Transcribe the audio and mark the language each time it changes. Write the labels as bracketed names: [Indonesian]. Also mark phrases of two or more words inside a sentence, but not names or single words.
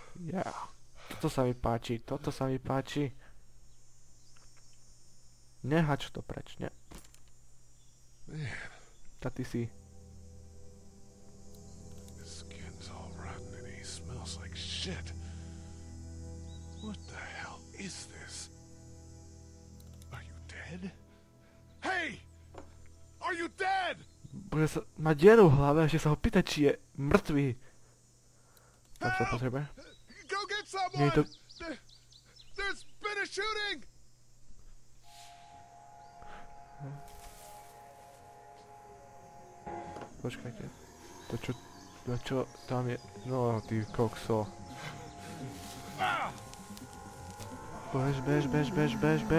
[English] Yeah. [Slovak] Toto sa mi páči, toto sa mi páči. Nehač to preč, ne. Tá ty si. [English] His skin's all rotten and he smells like shit. What the hell is this? Are you dead? Hey! Are you dead? [Slovak] Má dieru v hlave, ešte sa ho pýta, či je mŕtvý. Tak sa potrebuje. [English] Go get [Slovak] Nie je to... [English] someone! There's been a shooting! [Slovak] Počkajte. To čo tam je? No, ty kokso. Bež.